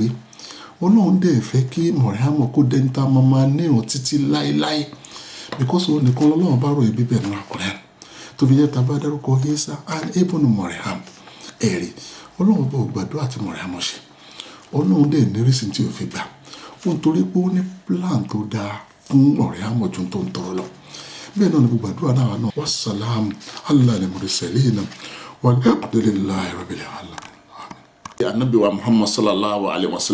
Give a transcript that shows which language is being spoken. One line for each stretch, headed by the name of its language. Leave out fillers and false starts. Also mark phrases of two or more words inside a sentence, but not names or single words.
Yoruba: Ọlọ́run dẹ̀ fẹ́ kí Maryam kó dẹni tá a máa nírun títí láéláé because òun nìkan lọ́lọ́run bá ròyìn bíbẹ̀ nínú Al-Qur'an tó fi jẹ́ tá a bá dárúkọ Isa and ibn Maryam ẹ̀rí Ọlọ́run bá gbàdúrà tí Maryam ṣe Ọlọ́run dẹ̀ ní rísìn tí ò fi gbà ó nítorí pé ó ní plan tó dáa fún Maryam ju tó ń tọrọ lọ. Bẹ́ẹ̀ náà ni gbogbo àdúrà náà
Arabic: والسلام على المرسلين والحمد لله رب العالمين.
Yoruba: Ànábì wa Muhammad
Arabic: صلى الله عليه وسلم.